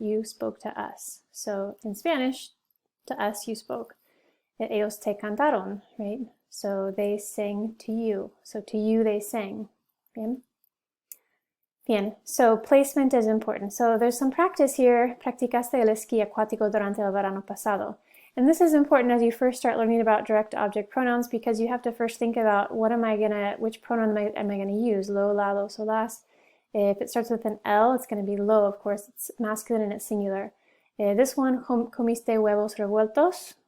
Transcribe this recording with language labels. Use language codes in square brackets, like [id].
[en] You spoke to us. So in Spanish, to us you spoke. [es] Ellos te cantaron, [en] right? So they sang to you. So to you they sang. Bien. Bien, so placement is important. So there's some practice here. [es] Practicaste el esquí acuático durante el verano pasado. [en] And this is important as you first start learning about direct object pronouns, because you have to first think about which pronoun am I going to use? Lo, la, los, o las. If it starts with an L, it's going to be lo, of course. It's masculine and it's singular. This one, [es] comiste huevos revueltos.